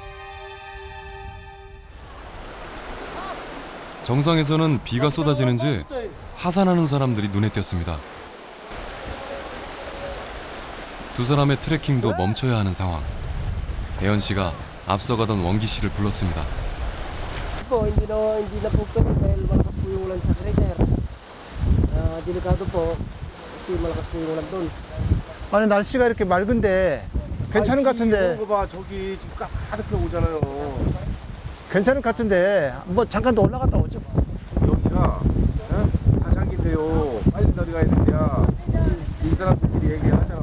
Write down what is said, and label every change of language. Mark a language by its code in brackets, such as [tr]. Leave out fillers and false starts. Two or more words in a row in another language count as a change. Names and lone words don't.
[ko] 정상에서는 비가 쏟아지는지 하산하는 사람들이 눈에 띄었습니다. 두 사람의 트레킹도 멈춰야 하는 상황. 대현 씨가 앞서가던 원기 씨를 불렀습니다. [tl] Po, hindi na po pwede dahil malakas po yung ulan sa crater. Delikado po kasi malakas po yung ulan doon. [ko] 아니 날씨가 이렇게 맑은데 괜찮은 것 같은데. 이거 봐 저기 지금 가득해 오잖아요. 괜찮은 것 같은데 뭐 잠깐 더 올라갔다 오죠. 여기가 화장기인데요. 빨리 내려가야 된대야. 지금 이 사람들끼리 얘기를 하잖아.